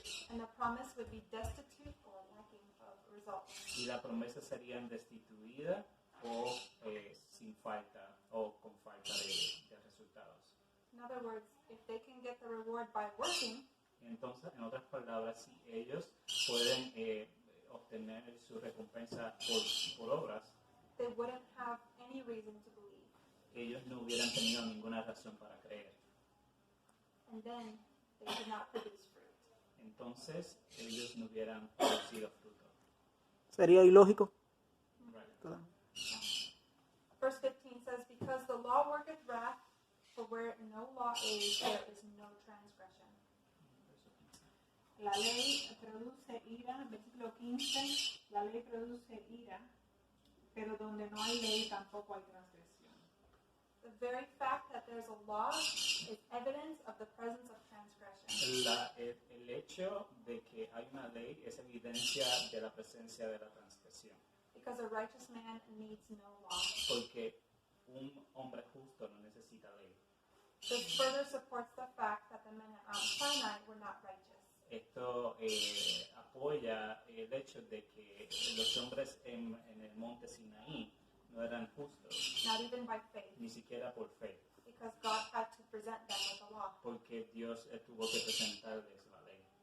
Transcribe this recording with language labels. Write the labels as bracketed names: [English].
[English] And the promise would be destitute or lacking of results. [Spanish] Y la promesa sería destituida o sin falta o con falta de resultados. [English] In other words, if they can get the reward by working, [Spanish] Entonces, en otras palabras, si ellos pueden obtener su recompensa por obras, [English] they wouldn't have any reason to believe. [Spanish] ellos no hubieran tenido ninguna razón para creer. [English] And then they could not produce fruit. [Spanish] Entonces, ellos no hubieran producido fruto. Sería ilógico. [English] Right. Verse 15 says, because the law worketh wrath, for where no law is, there is no transgression. [Spanish] La ley produce ira, versículo 15, la ley produce ira, pero donde no hay ley tampoco hay transgresión. [English] The very fact that there's a law is evidence of the presence of transgression. [Spanish] El hecho de que hay una ley es evidencia de la presencia de la transgresión. [English] Because a righteous man needs no law. [Spanish] Porque un hombre justo no necesita ley. [English] This further supports the fact that the men at Mount Sinai were not righteous. [Spanish] Esto apoya el hecho de que los hombres en el monte Sinaí no eran justos, [English] Not even by faith, [Spanish] ni siquiera por fe, [English] because God had to present them with the law. [Spanish] porque Dios tuvo que presentarles la ley.